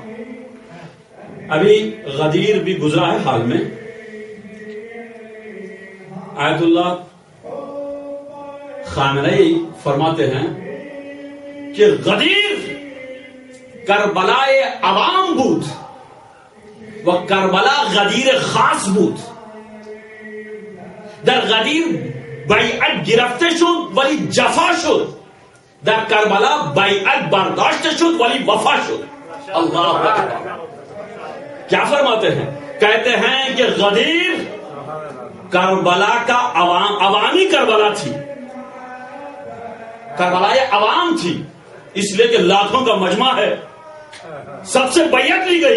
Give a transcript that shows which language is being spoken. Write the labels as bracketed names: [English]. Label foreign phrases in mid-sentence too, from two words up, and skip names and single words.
[Urdu] ابھی غدیر بھی گزرا ہے حال میں۔ [Persian] آیت اللہ خامنئی [Urdu] فرماتے ہیں کہ [Persian] غدیر کربلائے عوام بود و کربلا غدیر خاص بود. در غدیر بیعت گرفته شد ولی جفا شد، در کربلا بیعت برداشته شد ولی وفا شد. [Arabic] اللہ اکبر. [Urdu] کیا فرماتے ہیں؟ کہتے ہیں کہ غدیر کربلا کا عوامی کربلا تھی، کربلا عوام تھی، اس لیے کہ لاکھوں کا مجمع ہے، سب سے بیعت لی گئی.